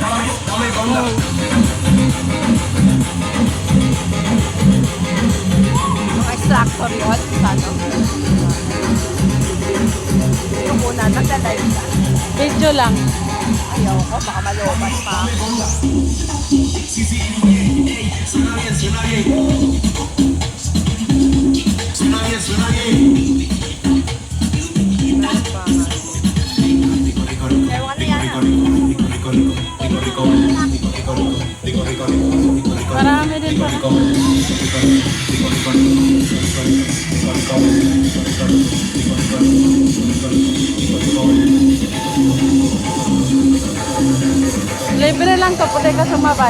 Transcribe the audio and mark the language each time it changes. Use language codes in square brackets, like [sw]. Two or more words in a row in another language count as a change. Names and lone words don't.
[es] Dame conga. [tl] Mga extractor yun. Ano? Yung una, nagda-live ka. Video lang. Ayaw ko, baka malobat pa. [es] Sí, sí, ey, suena bien, suena bien. Suena bien, suena bien. [tl] Ewan na yan ah. Marami din pala. Libre lang to, pwede ka sumabay.